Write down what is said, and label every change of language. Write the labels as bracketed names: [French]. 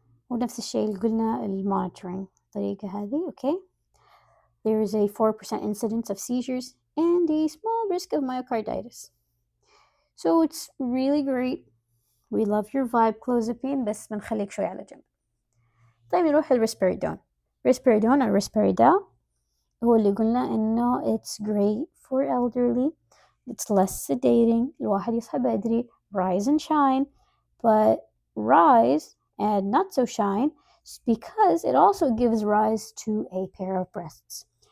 [Arabic] ونفس الشيء اللي قلنا المونيتورينج الطريقة هذه. [English] Okay. There is a 4% incidence of seizures and a small risk of myocarditis. So it's really great. We love your vibe clozapine [Arabic] بس بنخليك شوي على جنب. طيب نروح للريسبيريدون. ريسبيريدون أو ريسبيريدال هو اللي قلنا إنه [English] it's great for elderly. It's less sedating. [Arabic] الواحد يصحى بدري. [English] Rise and shine. But rise and not so shine because it also gives rise to a pair of breasts.